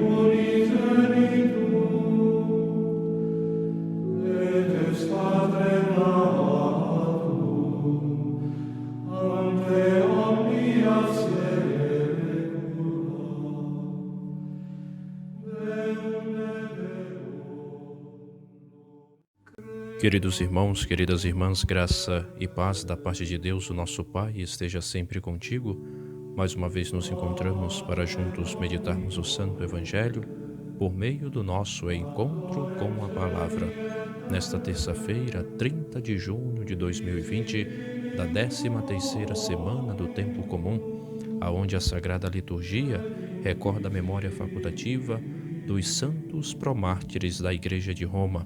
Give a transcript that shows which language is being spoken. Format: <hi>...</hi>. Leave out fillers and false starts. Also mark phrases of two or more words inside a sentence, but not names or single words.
<la>unigenitum, et ex Patrem natum, ante omnia saecula, Deum et Deum.</la> <pt>Queridos irmãos, queridas irmãs, graça e paz da parte de Deus, o nosso Pai, esteja sempre contigo. Mais uma vez nos encontramos para juntos meditarmos o Santo Evangelho por meio do nosso encontro com a Palavra. Nesta terça-feira, 30 de junho de 2020, da 13ª semana do Tempo Comum, aonde a Sagrada Liturgia recorda a memória facultativa dos santos promártires da Igreja de Roma.</pt>